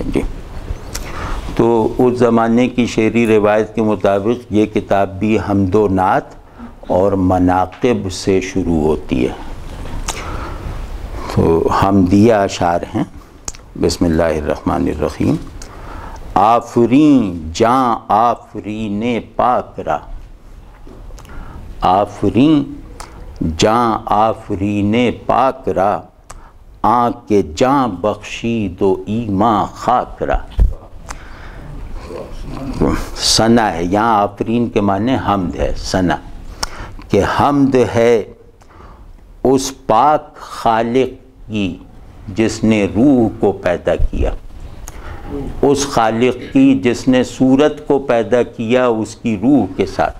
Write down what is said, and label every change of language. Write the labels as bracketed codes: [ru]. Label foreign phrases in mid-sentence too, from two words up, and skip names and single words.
[ur] جی، تو اس زمانے کی شعری روایت کے مطابق یہ کتاب بھی حمد و نعت اور مناقب سے شروع ہوتی ہے. تو حمدیہ اشعار ہیں. [ar] بسم اللہ الرحمن الرحیم. [fa] آفرین جاں آفرین پاک را، آفرین جاں آفرین پاک را، آنکھ کے جاں بخشی دو ایمان خاک را. [ur] ثنا ہے یہاں. آفرین کے معنی حمد ہے، ثنا کہ حمد ہے اس پاک خالق کی جس نے روح کو پیدا کیا، اس خالق کی جس نے صورت کو پیدا کیا اس کی روح کے ساتھ.